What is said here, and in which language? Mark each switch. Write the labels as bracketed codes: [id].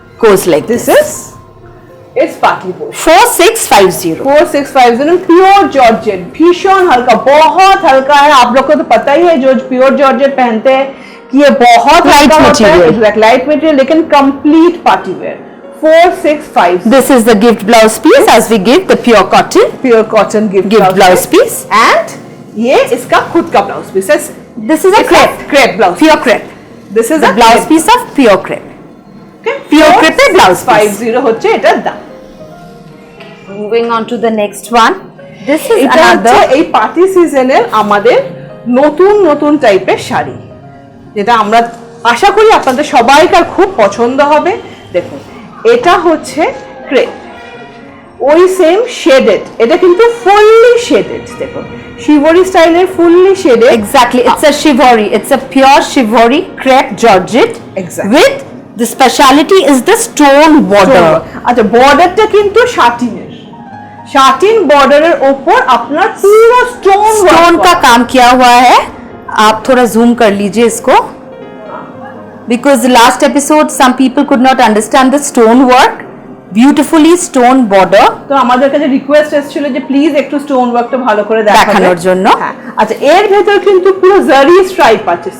[en] Goes like this is its partly portion। 4650. [hi] 4650 pure georgette, भीषण हल्का, बहुत हल्का है। आप लोग को तो पता ही है, जो प्योर जॉर्जेट पहनते हैं कि ये बहुत [en] Light material. [hi] लाइट मटेरियल, लेकिन complete party wear. 4650 [en] This is the gift blouse piece as we give the pure cotton pure cotton gift blouse piece. [hi] And ये इसका खुद का ब्लाउज पीस है। [en] This is a crepe, blouse, pure crepe. This is The blouse piece of pure crepe. Pure crepe blouse piece. [bn] 50 হচ্ছে এটার দাম। [en] Moving on to the next one. This is [bn] এটা হচ্ছে [en] another [bn] এই পার্টি সিজনের আমাদের নতুন নতুন টাইপের শাড়ি, যেটা আমরা আশা করি আপনাদের সবাইকার খুব পছন্দ হবে। দেখুন এটা হচ্ছে ক্রেপ, ওই সেম শেডেড, এটা কিন্তু ফুললি শেডেড। দেখুন শিবরি স্টাইলের fully shaded. [en] exactly. It's a shivari. It's a pure shivari crepe georgette. Exactly. With the speciality is the stone border. [bn] আচ্ছা, বর্ডারটা কিন্তু শাটিনের, শাটিন বর্ডারের ওপর আপনার পুরো [hi] स्टोन का काम किया हुआ है। आप थोड़ा जूम कर लीजिए इसको, [en] because the last episode some people could not understand the stone work. Beautifully stone border. [bn] তো আমাদের কাছে রিকোয়েস্ট এসেছিল যে প্লিজ একটু স্টোন ওয়ার্কটা ভালো করে দেখানোর জন্য। হ্যাঁ, আচ্ছা, এর ভেতর কিন্তু পুরো জারি স্ট্রাইপ আছে।